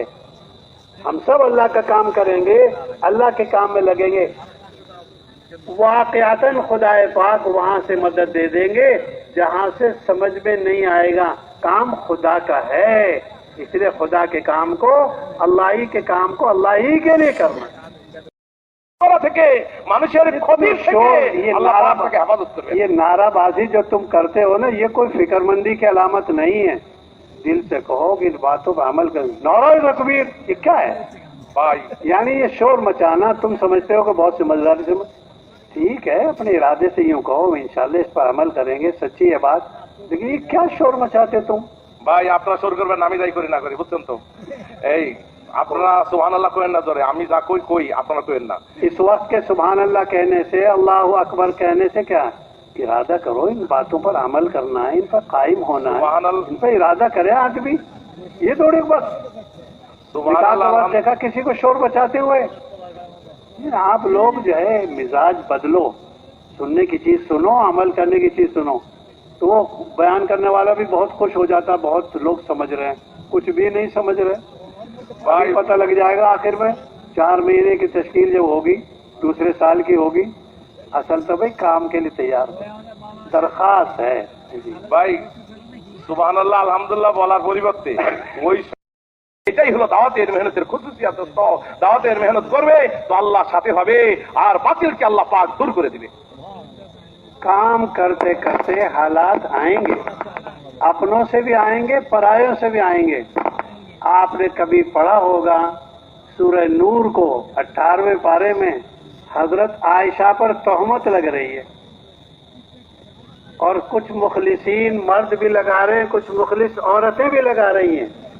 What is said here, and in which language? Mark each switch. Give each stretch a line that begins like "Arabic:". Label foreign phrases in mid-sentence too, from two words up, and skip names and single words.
Urdu: ہم سب اللہ کا کام کریں گے، اللہ کے کام میں لگیں گے، واقعتاً خدا پاک وہاں سے مدد دے دیں گے جہاں سے سمجھ میں نہیں آئے گا۔ کام خدا کا ہے، اس لیے خدا کے کام کو، اللہ ہی کے کام کو اللہ ہی کے لیے کرنا ہے۔
Bangla: করা থেকে, মানুষের ক্ষতির থেকে আল্লাহ পাক আপনাকে হেফাজত করবে।
Urdu: یہ نعرہ بازی جو تم کرتے ہو نا، یہ کوئی فکر مندی کی علامت نہیں ہے. دل سے کہو کہ ان باتوں پر عمل کرو. نعرہ تکبیر یہ کیا ہے بھائی؟ یعنی یہ شور مچانا تم سمجھتے ہو کہ بہت سمجھداری سے ٹھیک ہے، اپنے ارادے سے یوں کہو انشاءاللہ اس پر عمل کریں گے، سچی ہے بات، لیکن یہ کیا شور مچاتے تم؟
Bangla: ভাই আপনারা শুরু করবেন, আমি যাই করি না করি, বুঝছেন তো? এই আপনারা সুবহানাল্লাহ কইেন না জোরে, আমি যা কই আপনারা কইেন না।
Urdu: اس وقت کے
Arabic: سبحان اللہ
Urdu: کہنے سے،
Arabic: اللہ اکبر
Urdu: کہنے سے کیا ارادہ کرو، ان باتوں پر عمل کرنا ہے، ان پر قائم ہونا ہے،
Arabic: سبحان اللہ،
Urdu: ان پر ارادہ کرے آدمی. یہ تھوڑی بس
Arabic: سبحان
Urdu: نکاح کا وقت
Arabic: اللہ.
Urdu: دیکھا کسی کو شور بچاتے ہوئے. آپ لوگ جو ہے مزاج بدلو، سننے کی چیز سنو، عمل کرنے کی چیز سنو. تو وہ بیان کرنے والا بھی بہت خوش ہو جاتا، بہت لوگ سمجھ رہے ہیں، کچھ بھی نہیں سمجھ رہے. بھائی پتہ لگ جائے گا آخر میں 4 مہینے کی تشکیل جب ہوگی، دوسرے سال کی ہوگی. اصل تو بھائی کام کے لیے تیار ہو. درخواست ہے
Bangla: ভাই
Arabic: سبحان الله الحمد لله
Bangla: বলার পরিবর্তে ওই এটাই হলো দাওয়াতের মেহনতের খুশুসিয়াত। দোস্ত, দাওয়াতের মেহনত করবে তো আল্লাহর সাথে হবে, আর বাতিলকে আল্লাহ পাক দূর করে দিবে।
Urdu: کام کرتے کرتے حالات آئیں گے، اپنوں سے بھی آئیں گے، پرایوں سے بھی آئیں گے. آپ نے کبھی پڑھا ہوگا سورہ نور کو 18ویں پارے میں حضرت عائشہ پر تہمت لگ رہی ہے، اور کچھ مخلصین مرد بھی لگا رہے ہیں، کچھ مخلص عورتیں بھی لگا رہی ہیں.